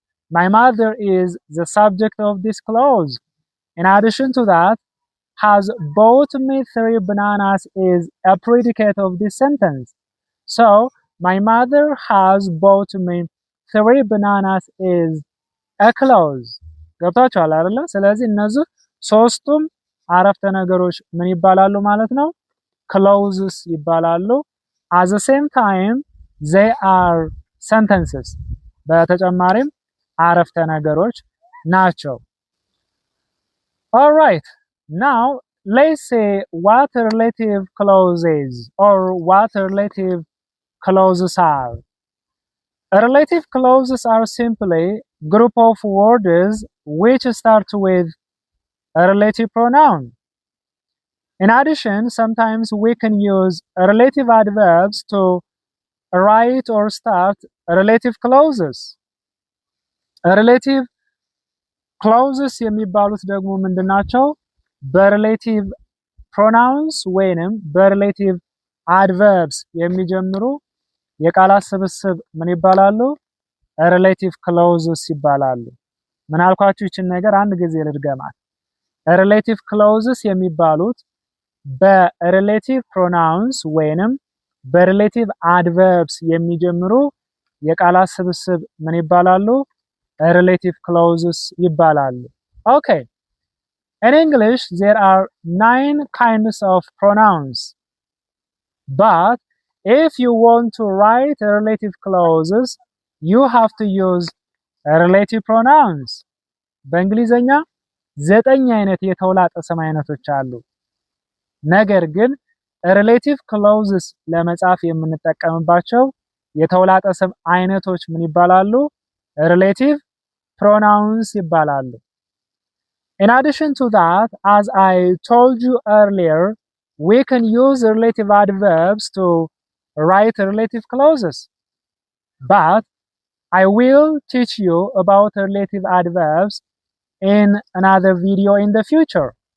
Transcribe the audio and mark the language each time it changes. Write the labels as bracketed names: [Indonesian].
[English] My mother is the subject of this clause. In addition to that, has bought me 3 bananas is a predicate of this sentence. So, my mother has bought me 3 bananas is a clause. [Amharic] ገብታችኋል አይደለ? ስለዚህ እነዚህ ሶስቱም አረፍተ ነገሮች ምን ይባላሉ ማለት ነው? [English] clauses ይባላሉ። at the same time they are sentences። [Amharic] በተጨማሪም አረፍተ ነገሮች ናቸው። [English] all right, now let's say what relative clauses or what relative clauses are. Relative clauses are simply group of words which start with a relative pronoun. In addition, sometimes we can use relative adverbs to write or start relative clauses. [Amharic] Relative clauses የሚባሉት ደግሞ ምንድናቸው? በሪሌቲቭ ፕሮናውንስ ወይንም በሪሌቲቭ አድቨርብስ የሚጀምሩ የቃላት ስብስብ ምን ይባላሉ? ሪሌቲቭ ክሎዝስ ይባላሉ። ምን አልኳችሁ? ይችን ነገር አንድ ጊዜ ልድገማት። ሪሌቲቭ ክሎዝስ የሚባሉት በሪሌቲቭ ፕሮናውንስ ወይንም በሪሌቲቭ አድቨርብስ የሚጀምሩ የቃላት ስብስብ ምን ይባላሉ? ሪሌቲቭ ክሎዝስ ይባላሉ። Okay. [English] In English, there are 9 kinds of pronouns. But if you want to write relative clauses, you have to use relative pronouns. [Amharic] በእንግሊዘኛ 9 አይነት የተውላጠ ስም አይነቶች አሉ። ነገር ግን relative clauses ለመጻፍ የምንጠቀምባቸው የተውላጠ ስም አይነቶች ምን ይባላሉ? [English] relative pronouns ይባላሉ። In addition to that, as I told you earlier, we can use relative adverbs to write relative clauses. But I will teach you about relative adverbs in another video in the future.